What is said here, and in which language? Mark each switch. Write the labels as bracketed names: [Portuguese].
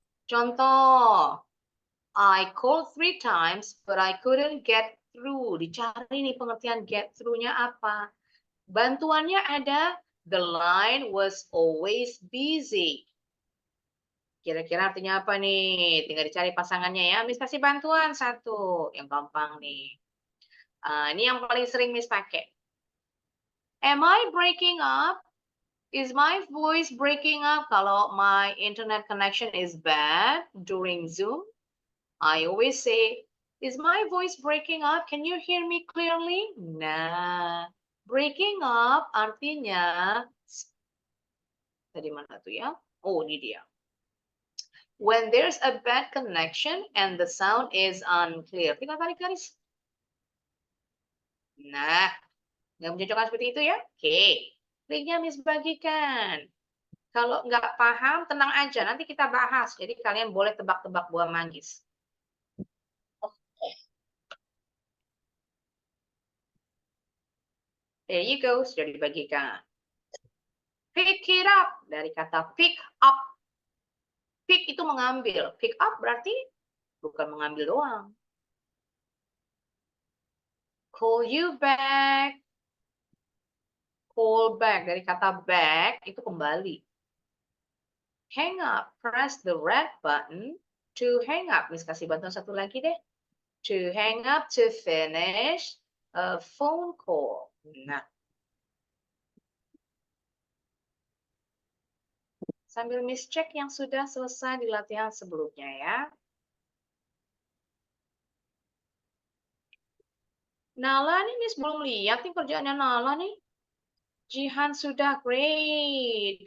[Indonesian] Contoh, [English] I called 3 times, but I couldn't get through. [Indonesian] Dicari nih pengertian get through-nya apa. Bantuannya ada, [English] the line was always busy. [Indonesian] Kira-kira artinya apa nih? Tinggal dicari pasangannya ya. Miss kasih bantuan satu. Yang gampang nih. Ini yang paling sering Miss pakai. [English] Am I breaking up? Is my voice breaking up? [Indonesian] Kalau [English] my internet connection is bad during Zoom, I always say, is my voice breaking up? Can you hear me clearly? [Indonesian] Nah, breaking up artinya, tadi mana tuh ya? Oh, ini dia. [English] When there's a bad connection and the sound is unclear. [Indonesian] Tinggal tarik garis. Nah, nggak mencocokkan seperti itu ya? Oke. Linknya Miss bagikan. Kalau nggak paham, tenang aja. Nanti kita bahas. Jadi kalian boleh tebak-tebak buah manggis. [English] There you go, [Indonesian] sudah dibagikan. [English] Pick it up, [Indonesian] dari kata [English] pick up. [Indonesian] Pick itu mengambil. Pick up berarti bukan mengambil doang. [English] Call you back. [Indonesian] Call back, dari kata back itu kembali. [English] Hang up, press the red button to hang up. [Indonesian] Miss kasih bantuan satu lagi deh. [English] To hang up, to finish a phone call. [Indonesian] Nah, sambil Miss cek yang sudah selesai di latihan sebelumnya ya. Nala nih Miss belum lihat nih kerjaannya Nala nih. Jihan sudah [English] great.